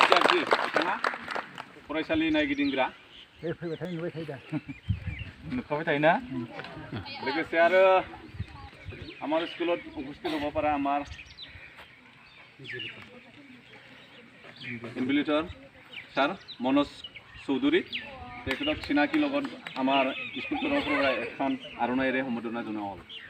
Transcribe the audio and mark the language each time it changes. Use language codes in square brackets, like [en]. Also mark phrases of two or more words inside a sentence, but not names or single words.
[brx] फरायसालि नायगिदिंग्रा फैबाय थायो नुबाय थायो दा नुखाबाय थायोना लोगोसे आरो [as] আমাৰ স্কুলত উপস্থিত হ'ব পৰা আমাৰ ইনভিজিলেটৰ ছাৰ মনোজ চৌধুৰী তেখেতক চিনাকি লগত আমাৰ স্কুলখনৰ পৰা এখন আৰণাইৰে সম্বোধনা জনোৱা হ'ল